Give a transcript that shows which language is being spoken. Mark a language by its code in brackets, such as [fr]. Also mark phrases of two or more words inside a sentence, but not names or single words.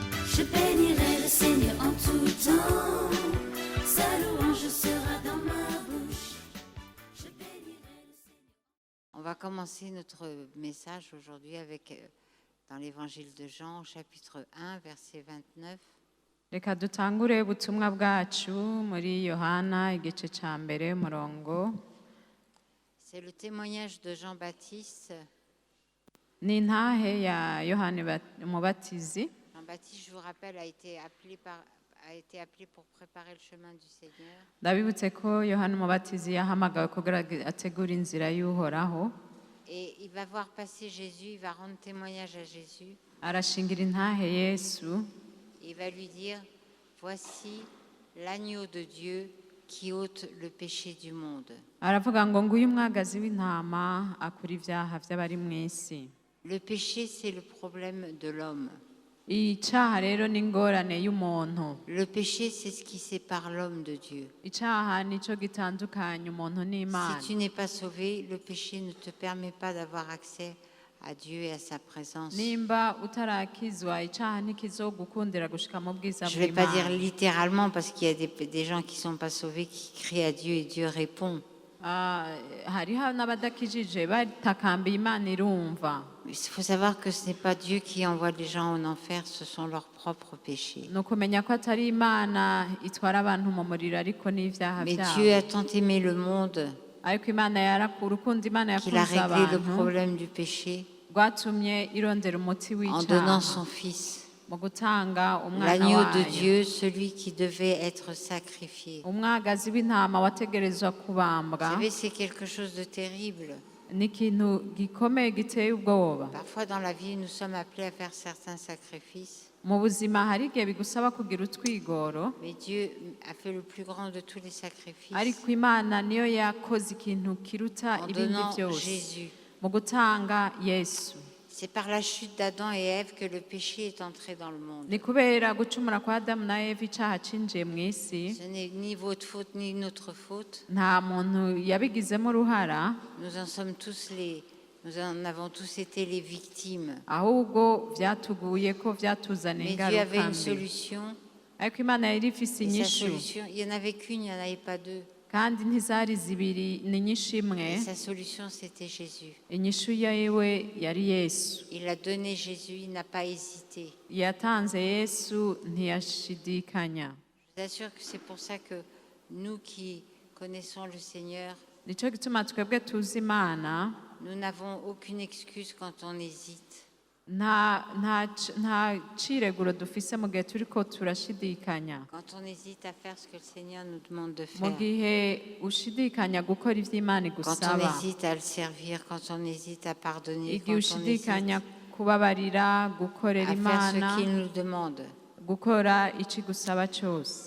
[fr] Je bénirai le Seigneur en tout temps. Sa louange sera dans ma bouche. Je bénirai le Seigneur. On va commencer notre message aujourd'hui avec dans l'évangile de Jean, chapitre 1, verset 29. [rn] Reka dutangure ubutumwa bwacu muri Yohana igice cya mbere murongo. [fr] C'est le témoignage de Jean-Baptiste. [rn] Ni intahe ya Yohani Umubatizi. [fr] Jean-Baptiste, je vous rappelle, a été appelé pour préparer le chemin du Seigneur. [rn] Ndabibutse ko Yohani Umubatizi yahamagawe kugira ategura inzira y'Uhoraho. [fr] Et il va voir passer Jésus, il va rendre témoignage à Jésus. [rn] Arashingira intahe Yesu. [fr] Il va lui dire, voici l'agneau de Dieu qui ôte le péché du monde. [rn] Aravuga ngo nguyu umwagazi w'intama akura ibyaha by'abari mu isi. [fr] Le péché, c'est le problème de l'homme. [rn] Icyaha rero ni ingorane y'umuntu. [fr] Le péché, c'est ce qui sépare l'homme de Dieu. [rn] Icyaha nicyo gitandukanya umuntu n'Imana. [fr] Si tu n'es pas sauvé, le péché ne te permet pas d'avoir accès à Dieu et à sa présence. [rn] Nimba utarakizwa icyaha ntikizogukundira gushika mu bwiza [fr] Je ne vais pas dire [rn] bw'Imana. [fr] littéralement parce qu'il y a des gens qui ne sont pas sauvés qui crient à Dieu et Dieu répond. [rn] Hariho n'abadakijije batakambiye Imana irumva. [fr] Il faut savoir que ce n'est pas Dieu qui envoie les gens en enfer, ce sont leurs propres péchés. [rn] Ni ukumenya ko atari Imana itwara abantu mu muriro ariko n'ibyaha [fr] Mais [rn] byabo. [fr] Dieu a tant aimé le monde [rn] Ariko Imana urukundo Imana [fr] qu'il a [rn] yakunze [fr] réglé le [rn] abantu [fr] problème du péché [rn] rwatumye irondera umuti [fr] en donnant [rn] w'icyaha [fr] son Fils, [rn] mu gutanga umwana [fr] l'agneau de [rn] wayo. [fr] Dieu, celui qui devait être sacrifié. [rn] Umwagazi w'intama wategerezwa [fr] Vous [rn] kubambwa [fr] savez, c'est quelque chose de terrible. [rn] ni ikintu gikomeye giteye ubwoba. [fr] Parfois dans la vie, nous sommes appelés à faire certains sacrifices, [rn] Mu buzima hari igihe bigusaba kugira utwigoro, [fr] mais Dieu a fait le plus grand de tous les sacrifices [rn] ariko Imana niyo yakoze ikintu kiruta [fr] en [rn] ibindi [fr] donnant [rn] byose [fr] Jésus. [rn] mu gutanga Yesu. [fr] C'est par la chute d'Adam et Ève que le péché est entré dans le monde. [rn] Ni kubera gucumura kwa Adamu na Eva icyaha cinjiye mu isi, [fr] Ce n'est ni votre faute ni notre faute. [rn] nta muntu yabigizemo uruhara, [fr] Nous en avons tous été les victimes. [rn] ahubwo byatuguye ko byatuzaniye [fr] Mais Dieu avait [rn] ingaruka [fr] une [rn] mbi. [fr] solution. [rn] Ariko Imana yari ifise [fr] Et sa [rn] inyishu, [fr] solution, il n'y en avait qu'une, il n'y en avait pas deux. [rn] kandi ntizari zibiri, ni inyishu imwe. [fr] Et sa solution, c'était Jésus. [rn] Inyishu yiwe yari Yesu. [fr] Il a donné Jésus, il n'a pas hésité. [rn] Yatanze Yesu ntiyashidikanya. [fr] Je vous assure que c'est pour ça que nous qui connaissons le Seigneur, [rn] Nicyo gituma twebwe tuzi Imana, [fr] nous n'avons aucune excuse quand on hésite. [rn] nta cireguro dufise mu gihe turiko turashidikanya. [fr] Quand on hésite à faire ce que le Seigneur nous demande de [rn] Mu [fr] faire. [rn] gihe ushidikanya gukora ivyo Imana [fr] Quand [rn] igusaba, [fr] on hésite à le servir, quand on hésite à pardonner, [rn] igihe [fr] quand on hésite [rn] ushidikanya kubabarira, gukorera [fr] à faire [rn] Imana, [fr] ce qu'il nous demande. [rn] gukora ico igusaba cyose.